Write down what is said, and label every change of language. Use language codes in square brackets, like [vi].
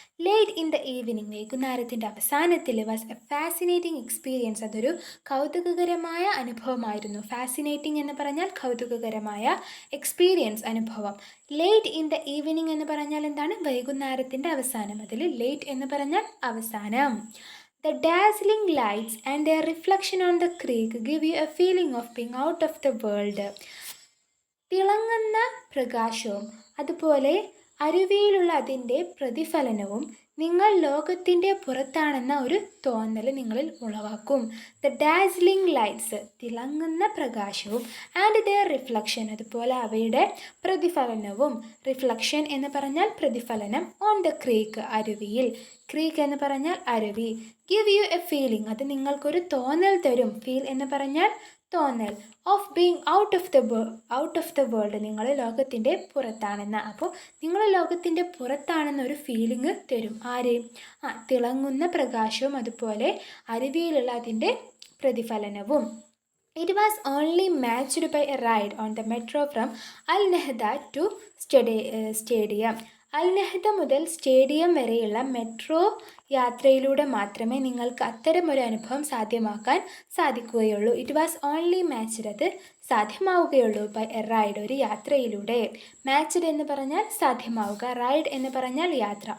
[en] late in the evening, [ml] വൈകുന്നേരത്തിൻ്റെ അവസാനത്തിൽ. [en] was a fascinating experience, [ml] അതൊരു കൗതുകകരമായ അനുഭവമായിരുന്നു. ഫാസിനേറ്റിംഗ് എന്ന് പറഞ്ഞാൽ കൗതുകകരമായ, എക്സ്പീരിയൻസ് അനുഭവം. [en] late in the evening [ml] എന്ന് പറഞ്ഞാൽ എന്താണ്? വൈകുന്നേരത്തിൻ്റെ അവസാനം. അതിൽ ലേറ്റ് എന്ന് പറഞ്ഞാൽ അവസാനം. [en] The dazzling lights and their reflection on the creek give you a feeling of being out of the world. [ml] തിളങ്ങുന്ന പ്രകാശവും അതുപോലെ അരുവിയിലുള്ള അതിൻ്റെ പ്രതിഫലനവും നിങ്ങൾ ലോകത്തിൻ്റെ പുറത്താണെന്ന ഒരു തോന്നൽ നിങ്ങളിൽ ഉളവാക്കും. [en] the dazzling lights, [ml] തിളങ്ങുന്ന പ്രകാശവും. [en] and their reflection, [ml] അതുപോലെ അവയുടെ പ്രതിഫലനവും. റിഫ്ലക്ഷൻ എന്ന് പറഞ്ഞാൽ പ്രതിഫലനം. [en] on the creek, [ml] അരുവിയിൽ. ക്രീക്ക് എന്ന് പറഞ്ഞാൽ അരുവി. [en] give you a feeling, [ml] അത് നിങ്ങൾക്കൊരു തോന്നൽ തരും. ഫീൽ എന്ന് പറഞ്ഞാൽ തോന്നൽ. [en] of being out of the world, [ml] നിങ്ങൾ ലോകത്തിൻ്റെ പുറത്താണെന്ന്. അപ്പോൾ നിങ്ങൾ ലോകത്തിൻ്റെ പുറത്താണെന്നൊരു ഫീലിംഗ് തരും. ആര്? തിളങ്ങുന്ന പ്രകാശവും അതുപോലെ അരുവിയിലുള്ള അതിൻ്റെ പ്രതിഫലനവും. [en] It was only matched by a ride on the metro from Al Nahda to stadium. [ml] അൽ നെഹ്ദ മുതൽ സ്റ്റേഡിയം വരെയുള്ള മെട്രോ യാത്രയിലൂടെ മാത്രമേ നിങ്ങൾക്ക് അത്തരമൊരു അനുഭവം സാധ്യമാക്കാൻ സാധിക്കുകയുള്ളൂ. [en] it was only matched, [ml] അത് സാധ്യമാവുകയുള്ളൂ [en] by a ride, [ml] ഒരു യാത്രയിലൂടെ. മാച്ച്ഡ് എന്ന് പറഞ്ഞാൽ സാധ്യമാവുക, റൈഡ് എന്ന് പറഞ്ഞാൽ യാത്ര.